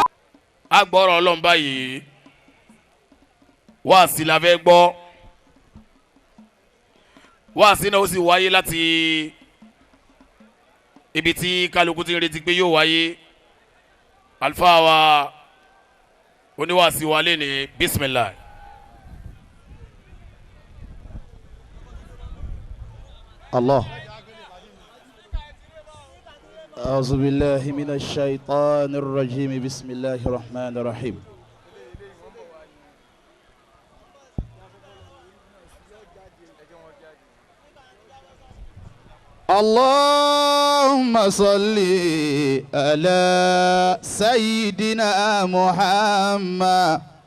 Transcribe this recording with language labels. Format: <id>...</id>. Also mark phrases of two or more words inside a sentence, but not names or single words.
<yo>a gbọ́rọ̀ Ọlọ́run báyìí wáàsí la fẹ́ gbọ́ wáàsí náà ó sì wáyé láti ibi tí kálukú ti ń retí pé yóò wáyé Alfa wa oníwàásí wa lé ní bisimilahi.</yo> <ar>الله أعوذ بالله من الشيطان الرجيم بسم الله الرحمن الرحيم اللهم صل على سيدنا محمد</ar>